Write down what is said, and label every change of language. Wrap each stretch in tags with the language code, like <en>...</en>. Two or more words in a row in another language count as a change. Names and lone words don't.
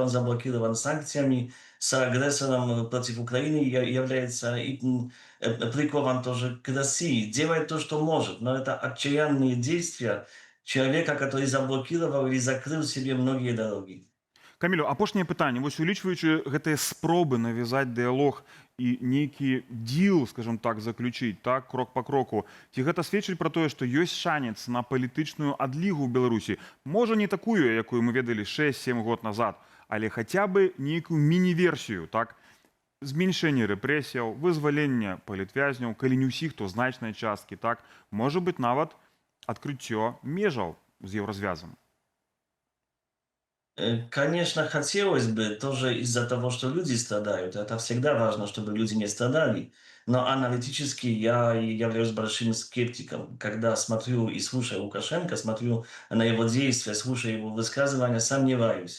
<ru>Он заблокирован санкциями, с агрессором против Украины является и прикован тоже к России. Делает то, что может, но это отчаянные действия человека, который заблокировал или закрыл себе многие дороги.</ru> <be>Камілю, апошняе пытанне. Вось улічваючы гэтыя спробы навязаць дыялог і нейкі діл,</be> <ru>скажем так,</ru> <be>заключыць, так, крок по кроку, ці гэта сведчыць пра тое, што ёсць шанец на палітычную адлігу ў Беларусі? Можа, не такую, якую мы ведалі 6-7 год назад, але хаця бы нейкую міні-версію, так? Зменшэнне рэпрэсіяў, вызвалення палітвязняў, калі не ўсіх, то значнай часткі, так? Можа быць, нават адкрыццё межаў з еўразвязам.</be> <ru>Конечно, хотелось бы тоже из-за того, что люди страдают. Это всегда важно, чтобы люди не страдали. Но аналитически я являюсь большим скептиком. Когда смотрю и слушаю Лукашенко, смотрю на его действия, слушаю его высказывания, сомневаюсь.</ru>